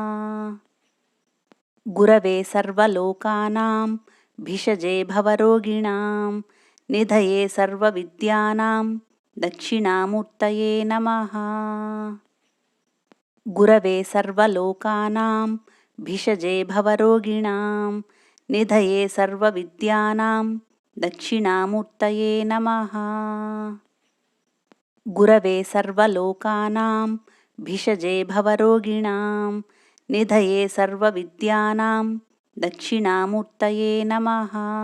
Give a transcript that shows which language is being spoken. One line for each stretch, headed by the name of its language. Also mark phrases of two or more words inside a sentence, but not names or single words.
Sanskrit: గురవే సర్వలోకానాం భిషజే భవరోగిణాం నిధయే సర్వవిద్యానాం దక్షిణామూర్తయే నమః. గురవే సర్వలోకానాం भिषजे भवरोगिणां निधये सर्वविद्यानां दक्षिणामूर्तये नमः। गुरवे सर्वलोकानां भिषजे भवरोगिणां निधये सर्वविद्यानां दक्षिणामूर्तये नमः।